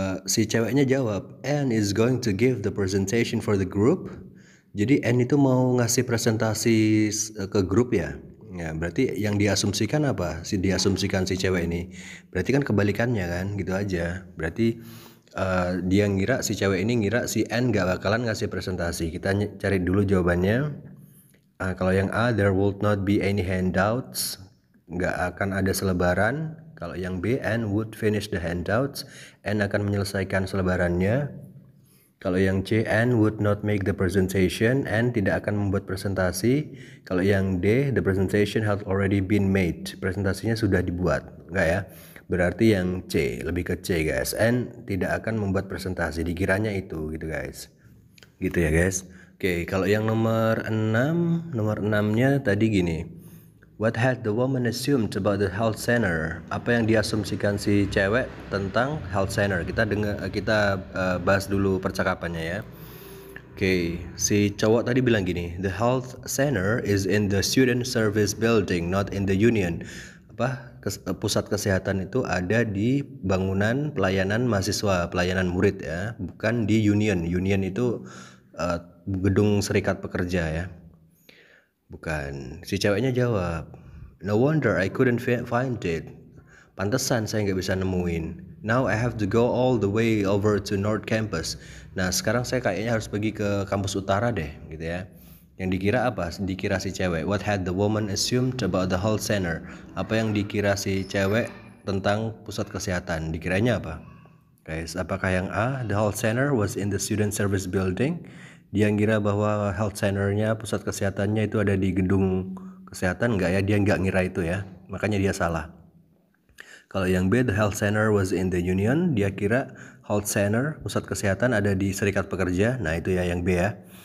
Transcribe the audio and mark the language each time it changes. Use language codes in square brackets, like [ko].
[id] Si ceweknya jawab, [en] Anne is going to give the presentation for the group. [id] Jadi Anne itu mau ngasih presentasi ke grup ya. Ya, berarti yang diasumsikan apa? Diasumsikan si cewek ini. Berarti kan kebalikannya kan, gitu aja. Berarti dia ngira, si cewek ini ngira si Anne gak bakalan ngasih presentasi. Kita cari dulu jawabannya. Kalau yang A, [en] there would not be any handouts, [id] nggak akan ada selebaran. Kalau yang B, [en] Anne would finish the handouts, [id] Anne akan menyelesaikan selebarannya. Kalau yang C, [en] Anne would not make the presentation, [id] Anne tidak akan membuat presentasi. Kalau yang D, [en] the presentation had already been made, [id] presentasinya sudah dibuat. Nggak ya? Berarti yang C, lebih ke C guys, Anne tidak akan membuat presentasi, dikiranya itu gitu guys. Gitu ya guys. Oke, kalau yang nomor 6-nya tadi gini. [en] What had the woman assumed about the health center? [id] Apa yang diasumsikan si cewek tentang health center? Kita bahas dulu percakapannya ya. Oke, si cowok tadi bilang gini, [en] the health center is in the student service building, not in the union. [id] Pusat kesehatan itu ada di bangunan pelayanan mahasiswa, pelayanan murid ya, bukan di union. Union itu gedung serikat pekerja ya. Bukan. Si ceweknya jawab, [en] no wonder I couldn't find it. [id] Pantesan saya nggak bisa nemuin. [en] Now I have to go all the way over to North Campus. [id] Nah sekarang saya kayaknya harus pergi ke kampus utara deh gitu ya. Yang dikira apa? Dikira si cewek, [en] what had the woman assumed about the health center? [id] Apa yang dikira si cewek tentang pusat kesehatan? Dikiranya apa? Guys, apakah yang A, [en] the health center was in the student service building? [id] Dia ngira bahwa health center-nya, pusat kesehatannya itu ada di gedung kesehatan. Enggak ya, dia nggak ngira itu ya, makanya dia salah. Kalau yang B, [en] the health center was in the union, [id] dia kira health center, pusat kesehatan ada di serikat pekerja. Nah itu ya yang B ya.